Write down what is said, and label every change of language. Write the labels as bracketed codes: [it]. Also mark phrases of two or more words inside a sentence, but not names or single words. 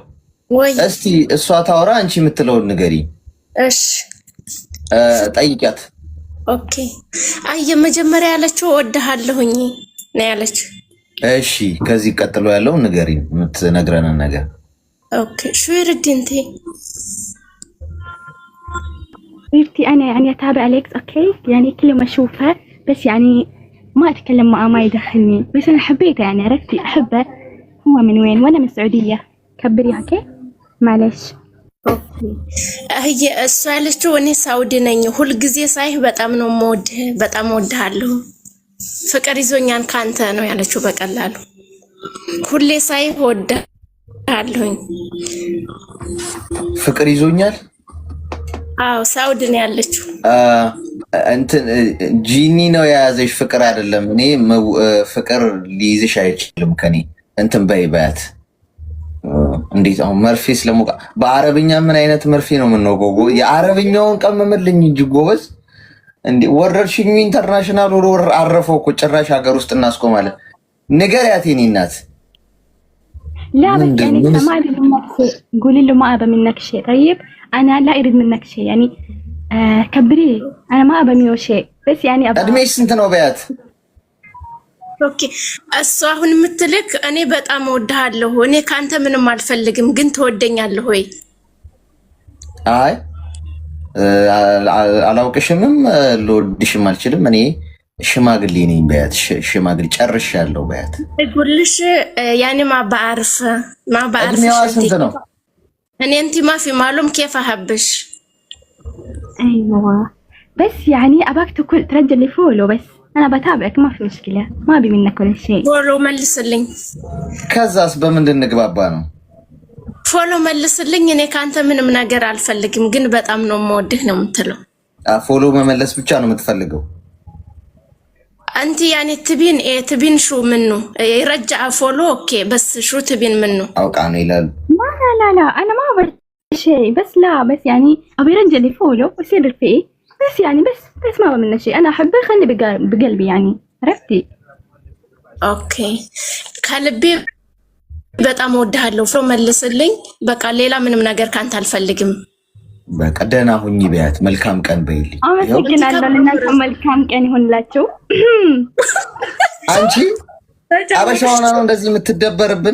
[am] ወይ እስቲ እሷ ታወራ አንቺ የምትለውን ንገሪ። እሺ ጠይቂያት። ኦኬ አይ የመጀመሪያ ያለችው ወድሃለሁኝ ነው ያለችው። እሺ ከዚህ ቀጥሎ ያለው ንገሪ የምትነግረንን ነገር። [ar] ኦኬ شو يردي انت حبيبتي أنا يعني أتابع أليكس أوكي يعني كل ما أشوفها بس يعني ما أتكلم معه ما يدخلني بس أنا حبيته يعني عرفتي أحبه هو من وين وأنا من السعودية كبريها أوكي معلش [am] هي እሷ ያለችው እኔ ሳውዲ ነኝ ሁሉ ጊዜ ሳይህ በጣም ነው የምወድህ በጣም እወድሃለሁ ፍቅር ይዞኛል ካንተ ነው ያለችው በቀላሉ ሁሌ ሳይህ እወድሃለሁኝ ፍቅር ይዞኛል። አዎ ሳውዲ ነው ያለችው። እንትን ጂኒ ነው የያዘሽ ፍቅር አይደለም። እኔ ፍቅር ሊይዝሽ አይችልም ከኔ እንትን በይባት እንዴት አሁን መርፌ ስለሞቃ በአረብኛ ምን አይነት መርፌ ነው የምንወገው? የአረብኛውን ቀመምልኝ እንጂ ጎበዝ። እንዴ ወረርሽኙ ኢንተርናሽናል ወር አረፈው እኮ ጭራሽ ሀገር ውስጥ እናስቆማለን። ንገሪያት የኔ እናት። [ar] لا بس يعني ما أريد منك شيء قولي له ما أبى منك شيء طيب أنا لا أريد منك شيء يعني كبريه أنا ما أبى منه شيء بس يعني أبى [am] እድሜሽ ስንት ነው በያት። ኦኬ እሷ አሁን የምትልክ እኔ በጣም እወድሃለሁ እኔ ካንተ ምንም አልፈልግም ግን ትወደኛለህ ወይ? አይ አላውቅሽምም ልወድሽም አልችልም እኔ ሽማግሌ ነኝ በያት። ሽማግሌ ጨርሻለሁ በያት። እጉልሽ ያኔ [ar] ما بعرف [am] እድሜዋ ስንት ነው? [ar] እኔ انت ما في معلوم كيف احبش. أيوة بس يعني أباك ترجل لي فولو بس أنا بتابعك ما في مشكلة ما أبي منك ولا شيء. [am] ፎሎ መልስልኝ ከዛስ በምንድን እንግባባ ነው? ፎሎ መልስልኝ እኔ ካንተ ምንም ነገር አልፈልግም ግን በጣም ነው የምወድህ ነው የምትለው። ፎሎ መመለስ ብቻ ነው የምትፈልገው? [ar] انت يعني تبين شو منه يرجع فولو اوكي بس شو تبين منه؟ [am] አውቃ ነው ይላል። [ar] لا أنا ما أبغى شيء بس لا بس يعني أبي يرجع لي فولو ويصير فيه بس يعني بس ما أبغى منه شيء أنا أحبه خلي بقلبي يعني عرفتي؟ [am] اوكي ከልቤ በጣም እወድሃለሁ ፎሎ መልስልኝ በቃ ሌላ ምንም ነገር ካንተ አልፈልግም። በቃ ደህና ሁኚ በያት። መልካም ቀን በይልኝ። አመሰግናለሁ። ለእናንተ መልካም ቀን ይሁንላችሁ። አንቺ አበሻውና ነው እንደዚህ የምትደበርብን?